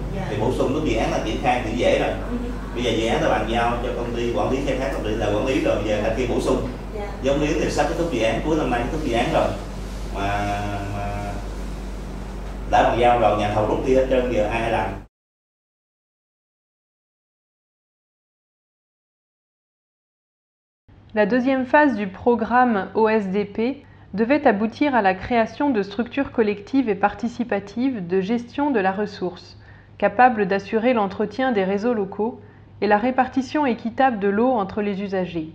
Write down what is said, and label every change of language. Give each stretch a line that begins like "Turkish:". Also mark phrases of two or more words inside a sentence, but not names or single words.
Vietnamese: Thì bổ sung lúc dự án là triển khai thì dễ rồi. Bây giờ dự án ta bàn giao cho công ty quản lý khai thác, công ty là quản lý rồi, bây giờ là khi bổ sung. Giống như thì sắp kết thúc dự án, cuối năm nay kết thúc dự án rồi mà đã bàn giao rồi, nhà thầu rút đi hết trơn, giờ ai làm.
French: La deuxième phase du programme OSDP devait aboutir à la création de structures collectives et participatives de gestion de la ressource, capables d'assurer l'entretien des réseaux locaux et la répartition équitable de l'eau entre les usagers.